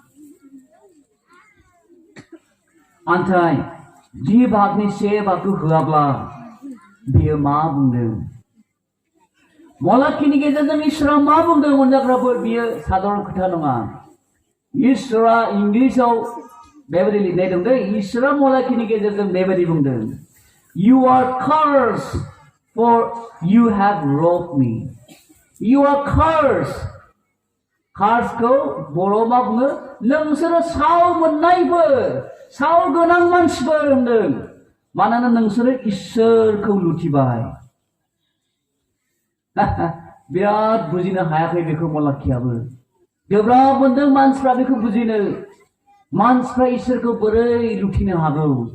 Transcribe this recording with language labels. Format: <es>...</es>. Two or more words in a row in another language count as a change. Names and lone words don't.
<brx>आन्थाय 10 भागनि 1 भागखौ होआब्ला बियो मा बुंदों? मलाखिनि गेजेरजों इसोरा मा बुंदों अनजाग्राफोर? बियो साधारन खोथा नङा। इसोरा इंलिसाव बेबायदि लिरनाय दं दे, इसोरा मलाखिनि गेजेरजों बेबायदि बुंदों,</brx> <en>You are cursed, for you have robbed me. You are cursed.</en> <brx>Cursed-खौ बर'आव मा बुङो? नोंसोरो साव मोननायफोर, साव गोनां मानसिफोर होनदों। मानोना नोंसोरो इसोरखौ लुथिबाय। बिराद बुजिनो हायाखै बेखौ मलाखियाबो। गोब्राब मोनदों मानसिफ्रा बेखौ बुजिनो। मानसिफ्रा इसोरखौ बोरै लुथिनो हागौ?</brx>